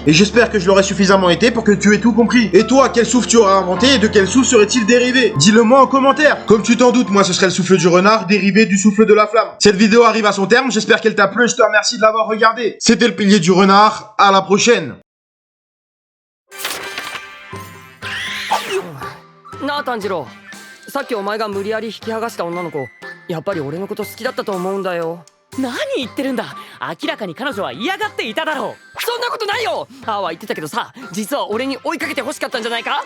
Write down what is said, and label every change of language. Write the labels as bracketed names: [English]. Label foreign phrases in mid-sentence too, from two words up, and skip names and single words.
[French] Et j'espère que je l'aurai suffisamment été pour que tu aies tout compris. Et toi, quel souffle tu auras inventé et de quel souffle serait-il dérivé? Dis-le moi en commentaire. Comme tu t'en doutes, moi ce serait le souffle du renard dérivé du souffle de la flamme. Cette vidéo arrive à son terme, j'espère qu'elle t'a plu et je te remercie de l'avoir regardée. C'était le pilier du renard, à la prochaine. [Japanese] なあ炭治郎、さっきお前が無理やり引き剥がした女の子、やっぱり俺のこと好きだったと思うんだよ。何言ってるんだ。明らかに彼女は嫌がっていただろう。そんなことないよ。あーは言ってたけどさ、実は俺に追いかけて欲しかったんじゃないか。